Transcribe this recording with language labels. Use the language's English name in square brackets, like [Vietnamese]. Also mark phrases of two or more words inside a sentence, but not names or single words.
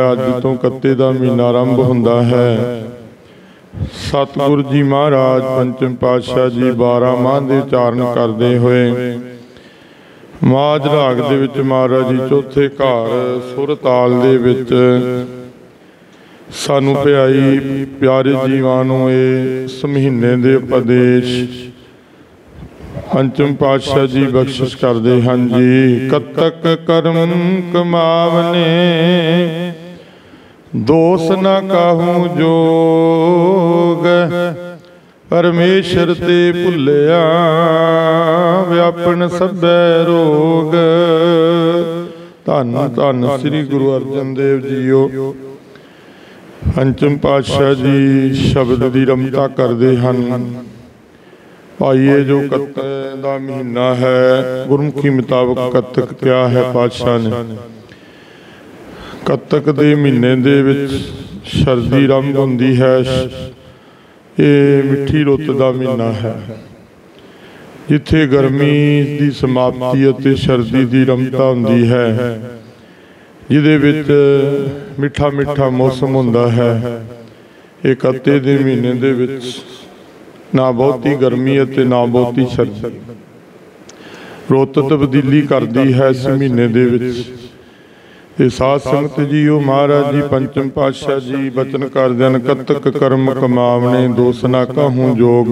[Punjabi] ਅਜ ਤੋ ਕੱਤੇ ਦਾ ਮਹੀਨਾ ਆਰੰਭ ਹੁੰਦਾ ਹੈ। ਸਤਿਗੁਰੂ ਜੀ ਮਹਾਰਾਜ ਪੰਚਮ ਪਾਤਸ਼ਾਹ ਜੀ 12 ਮਾਹ ਦੇ ਉਚਾਰਣ [Hindi] करते हुए [Punjabi] ਮਾਝ ਰਾਗ ਦੇ ਵਿਚ ਮਹਾਰਾਜ ਜੀ ਚੌਥੇ ਘਰ ਸੁਰ ਤਾਲ ਦੇ ਵਿਚ ਸਾਨੂੰ ਪਿਆਈ ਪਿਆਰੇ ਜੀਵਾਂ ਨੂੰ ਇਸ ਮਹੀਨੇ ਦੇ ਉਪਦੇਸ਼ ਪੰਚਮ ਪਾਤਸ਼ਾਹ ਜੀ ਬਖ਼ਸ਼ਿਸ਼ [Hindi] करते हैं जी। [Punjabi] ਕਤਕ ਕਰਮ ਕਮਾਵਨੇ ਦੋਸ਼ ਨ ਕਹੂੰ ਜੋਗ। ਪਰਮੇਸ਼ਵਰ ਤੇ ਭੁਲਿਆ ਵਿਆਪਨ ਸਭੈ ਰੋਗ। ਧੰਨ ਧੰਨ ਸ੍ਰੀ ਗੁਰੂ ਅਰਜਨ ਦੇਵ ਜੀਓ। [Hindi] पंचम पातशाह जी शब्द की रमता करते हैं। भाईए जो कतक का महीना है गुरमुखी मुताबक कतक क्या है पातशाह ने। [Punjabi] ਕਤਕ ਕੇ ਮਹੀਨੇ ਦੇ ਵਿਚ ਸਰਦੀ ਆਰੰਭ ਹੋਂਦੀ ਹੈ। [Hindi] ये मिठी रुत का महीना है जिथे गर्मी की समाप्ति और सर्दी की रमता होंदी है। [Punjabi] ਜਿਹਦੇ ਵਿਚ ਮਿਠਾ ਮਿਠਾ ਮੌਸਮ ਹੋਂਦਾ ਹੈ। ਯੇ ਕੱਤੇ ਦੇ ਮਹੀਨੇ ਦੇ ਵਿਚ ਨਾ ਬਹੁਤੀ ਗਰਮੀ ਹੈ ਨਾ ਬਹੁਤੀ ਸਰਦੀ। ਰੁਤ ਤਬਦੀਲੀ ਕਰਤੀ ਹੈ ਇਸ ਮਹੀਨੇ ਦੇ ਵਿਚ। ਤੇ ਸਾਧ ਸੰਗਤ ਜੀਓ, ਮਹਾਰਾਜ ਜੀ ਪੰਚਮ ਪਾਤਸ਼ਾਹ ਜੀ ਬਚਨ ਕਰਦੇ ਹਨ, ਕਤਕ ਕਰਮ ਕਮਾਵਨੇ ਦੋਸ਼ ਨਾ ਕਹੂੰ ਜੋਗ।